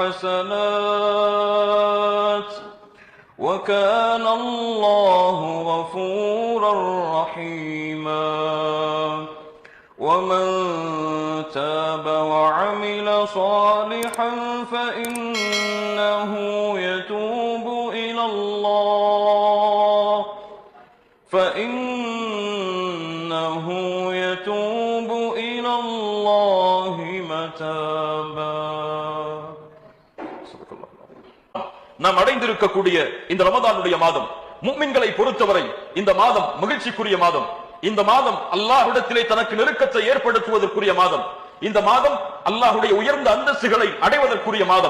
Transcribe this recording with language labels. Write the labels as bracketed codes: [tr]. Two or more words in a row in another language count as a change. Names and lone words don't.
[ar] حسنات وكان الله غفورا رحيما ومن تاب وعمل صالحا فإنه يتوب إلى الله متابا. [ta] நாம் அடைந்திருக்கக்கூடிய இந்த ரமதானுடைய மாதம் முஃமின்களை பொறுத்தவரை இந்த மாதம் மகிழ்ச்சிக்குரிய மாதம். இந்த மாதம் அல்லாஹ்விடத்திலே தனக்கு நெருக்கத்தை ஏற்படுத்துவதற்குரிய மாதம். இந்த மாதம் அல்லாஹ்வுடைய உயர்ந்த அந்தஸ்துகளை அடைவதற்குரிய மாதம்.